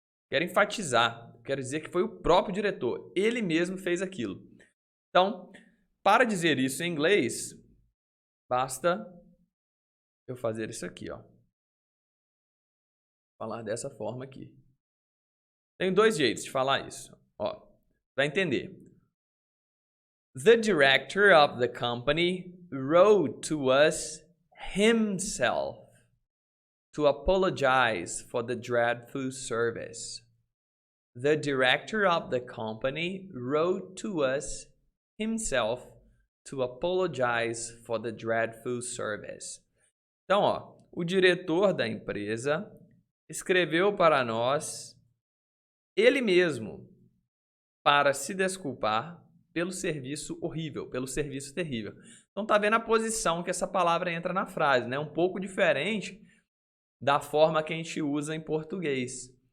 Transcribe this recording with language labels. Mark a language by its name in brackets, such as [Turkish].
[Portuguese] Quero enfatizar. Quero dizer que foi o próprio diretor. Ele mesmo fez aquilo. Então, para dizer isso em inglês, basta eu fazer isso aqui, ó. Falar dessa forma aqui. Tem dois jeitos de falar isso. Ó, vai entender. [English] The director of the company wrote to us himself to apologize for the dreadful service. The director of the company wrote to us himself to apologize for the dreadful service. [Portuguese] Então, ó, o diretor da empresa escreveu para nós, ele mesmo, para se desculpar pelo serviço horrível, pelo serviço terrível. Então, tá vendo a posição que essa palavra entra na frase, né? Um pouco diferente da forma que a gente usa em português.